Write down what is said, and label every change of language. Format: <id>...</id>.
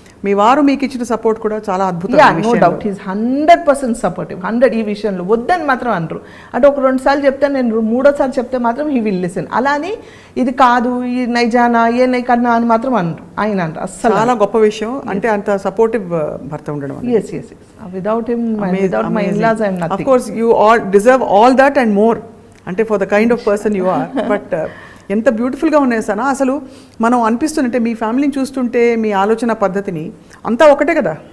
<te>మీ వారు మీకు ఇచ్చిన సపోర్ట్ కూడా చాలా అద్భుతం.</te> <en>No doubt is 100% supportive.</en> <te>100 ఈ విషయంలో వద్దని మాత్రం అనరు. అంటే ఒక 2 సార్లు చెప్తే నేను 3వ సారి చెప్తే మాత్రం</te> <en>He will listen.</en> <te>అలా అని ఇది కాదు ఈ నైజానా ఏ నై కన్నా అని మాత్రం అనరు, ఆయన అనరు అస్సలు. చాలా గొప్ప విషయం, అంటే అంత సపోర్టివ్ భర్త ఉండడం.</te> <en>yes without him, without my in-laws I am nothing. Of course you all deserve all that and more, అంటే for the kind of person you are.</en> <te>But ఎంత బ్యూటిఫుల్గా ఉన్నాయి సనా, అసలు మనం అనిపిస్తుంటే మీ ఫ్యామిలీని చూస్తుంటే మీ ఆలోచన పద్ధతిని అంతా ఒకటే కదా.</te>